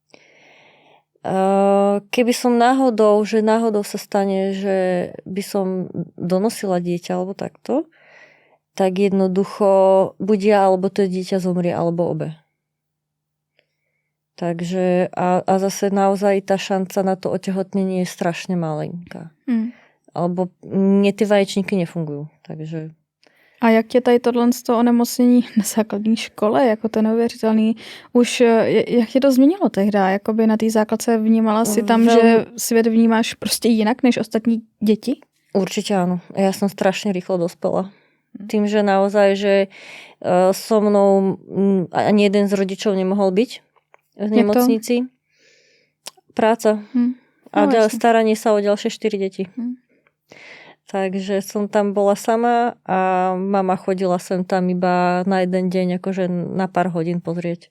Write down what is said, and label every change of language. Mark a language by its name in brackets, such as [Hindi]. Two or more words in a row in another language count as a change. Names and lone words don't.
[Slovak] Keby som náhodou sa stane, že by som donosila dieťa alebo takto, tak jednoducho buď ja, alebo to dieťa zomrie, alebo obe. Takže a zase naozaj tá šanca na to otehotnenie je strašne malinká. Alebo mne tie vaječníky nefungujú. Takže... [Czech] A jak tě tady tohle onemocnění na základní škole, jako to neuvěřitelný, už jak tě to změnilo tehdy? Jakoby na té základce vnímala si tam, že svět vnímáš prostě jinak než ostatní děti? [Slovak] Určite áno. Ja som strašne rýchlo dospela. Tým, že naozaj, že so mnou ani jeden z rodičov nemohol byť v nemocnici. Práca. A staranie sa o ďalšie 4 deti. Takže som tam bola sama a mama chodila sem tam iba na jeden deň, akože na pár hodín pozrieť.